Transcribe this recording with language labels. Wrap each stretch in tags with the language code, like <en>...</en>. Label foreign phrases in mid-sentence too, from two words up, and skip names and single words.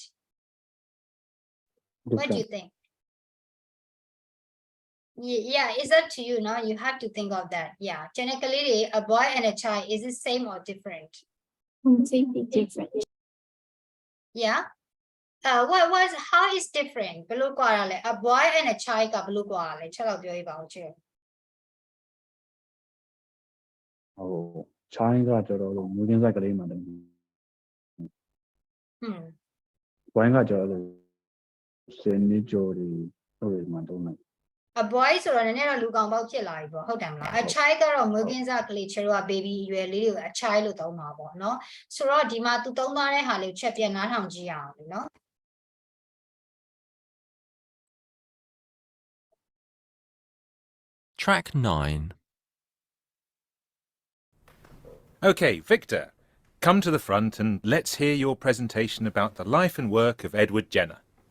<en>What do you different. think? Yeah, it's up to you. No, you have to think of that. Yeah, generally, a boy and a child, is it same or different? Completely different. Yeah. How is different?</en> <my>ဘယ်လိုကွာတာလဲ?</my> <en>A boy and a child</en> <my>ကဘယ်လိုကွာတာလဲ? ချက်တော့ပြောပြပါဦးချေ. ဟို child ကကျတော့လို့မွေးကင်းဆိုင်ကလေးမှတယ် wine ကကျတော့လို့10နှစ်ကျော်တွေဟုတ်တယ်မှတော့နိုင်</my> <en>A boy</en> <my>ဆိုတော့နည်းနည်းတော့လူကောင်ပေါက်ဖြစ်လာပြီပေါ့ဟုတ်တယ်မလား?</my> <en>A child</en> <my>ကတော့မွေးကင်းစကလေးချေတော့ baby အရွယ်လေးတွေကို</my> <en>a child</en> <my>လို့သုံးမှာပေါ့နော်. ဆိုတော့ဒီမှာသူသုံးသွားတဲ့ဟာလေးချက်ပြန်နားထောင်ကြည့်ရအောင်နော်.</my> <en>Track 9. Okay, Victor, come to the front and let's hear your presentation about the life and work of Edward Jenner.</en>